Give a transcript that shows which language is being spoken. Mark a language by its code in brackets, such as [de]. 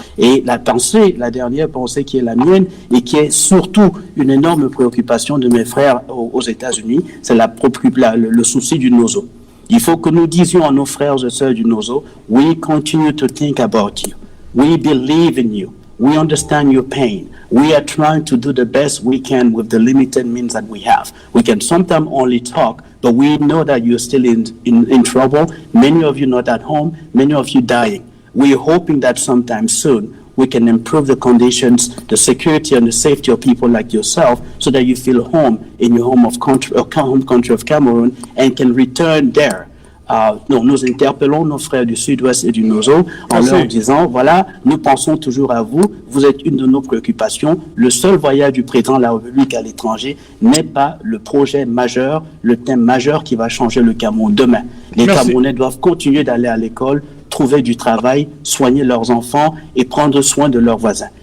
[fr] Et la dernière pensée qui est la mienne, et qui est surtout une énorme préoccupation de mes frères aux États-Unis, c'est le souci du Nozo. Il faut que nous disions à nos frères et sœurs du Nozo, [en] we continue to think about you. We believe in you. We understand your pain. We are trying to do the best we can with the limited means that we have. We can sometimes only talk, but we know that you're still in trouble. Many of you not at home, many of you dying. We're hoping that sometime soon we can improve the conditions, the security and the safety of people like yourself so that you feel home in your home country of Cameroon and can return there [fr] nous interpellons nos frères du Sud-Ouest et du Nozo en leur disant, voilà, nous pensons toujours à vous, vous êtes une de nos préoccupations. Le seul voyage du président de la République à l'étranger n'est pas le projet majeur, le thème majeur qui va changer le Cameroun demain. Les Camerounais doivent continuer d'aller à l'école, trouver du travail, soigner leurs enfants et prendre soin de leurs voisins.